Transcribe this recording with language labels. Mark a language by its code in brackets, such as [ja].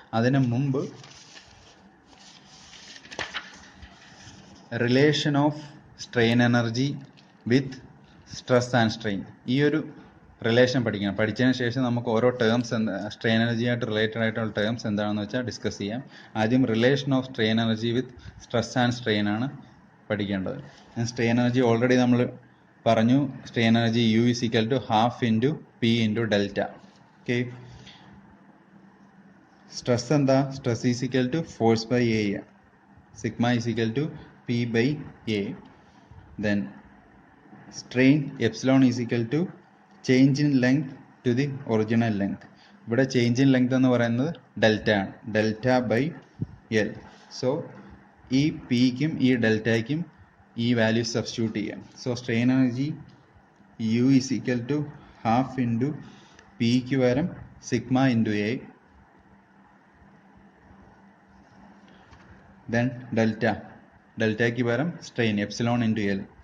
[ml] അതിന് മുമ്പ് [en] relation of strain energy with stress and strain, [ml] ഈ ഒരു റിലേഷൻ പഠിക്കണം. പഠിച്ചതിന് ശേഷം നമുക്ക് ഓരോ ടേംസ് സ്ട്രെയിൻ എനർജി ആയിട്ട് റിലേറ്റഡ് ആയിട്ടുള്ള ടേംസ് എന്താണെന്ന് വെച്ചാൽ ഡിസ്കസ് ചെയ്യാം. ആദ്യം [en] relation of strain energy with stress and strain [ml] ആണ് പഠിക്കേണ്ടത്. സ്ട്രെയിൻ എനർജി ഓൾറെഡി നമ്മൾ പറഞ്ഞു. [en] Strain energy U is equal to half into P into delta. [ml] Okay, stress എന്താ? [en] Stress is equal to force by A, sigma is equal to P by A. Then strain epsilon is equal to change in length to the original length. [ml] ഇവിടെ [en] change in length [ml] എന്ന് പറയുന്നത് delta ആണ്, [en] Delta by L. [ml] So ഈ പിക്കും ഈ ഡെൽറ്റയ്ക്കും ഈ value substitute ചെയ്യാം. [en] so strain energy U is equal to half into [ml] പിക്ക് പകരം [en] sigma into A, then [ml] ഡെൽറ്റയ്ക്ക് പകരം [en] Strain epsilon into L.